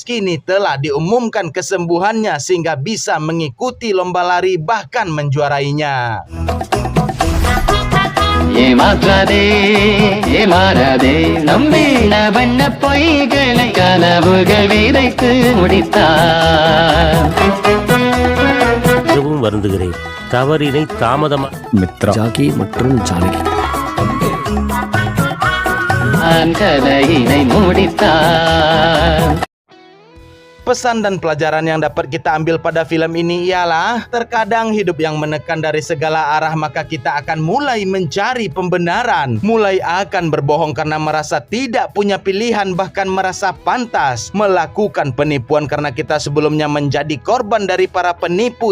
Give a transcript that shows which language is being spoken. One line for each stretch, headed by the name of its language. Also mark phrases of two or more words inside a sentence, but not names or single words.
Indonesian: Kini telah diumumkan kesembuhannya sehingga bisa mengikuti lomba lari bahkan menjuarainya.
Tamil: மிகவும் வருந்துகிறேன். தவறினை தாமதமா மித்ரா, ஜாகி மற்றும் ஜானகி கதையினை முடித்தான்.
Indonesian: Pesan dan pelajaran yang dapat kita ambil pada film ini ialah terkadang hidup yang menekan dari segala arah, maka kita akan mulai mencari pembenaran, mulai akan berbohong karena merasa tidak punya pilihan, bahkan merasa pantas melakukan penipuan karena kita sebelumnya menjadi korban dari para penipu.